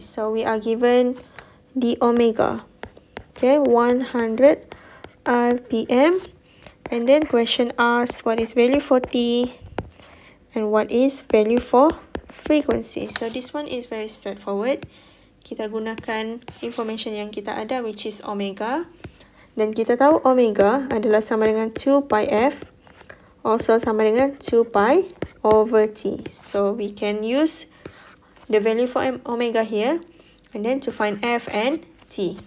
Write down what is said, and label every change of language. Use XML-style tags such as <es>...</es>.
<en>So we are given the omega, okay, 100 rpm, and then question asks what is value for t and what is value for frequency. So this one is very straightforward.</en> <ms>Kita gunakan information yang kita ada,</ms> <en>which is omega,</en> <ms>dan kita tahu omega adalah sama dengan 2 pi f, also sama dengan 2 pi over t.</ms> <en>So we can use the value for omega here, and then to find f and t.</en>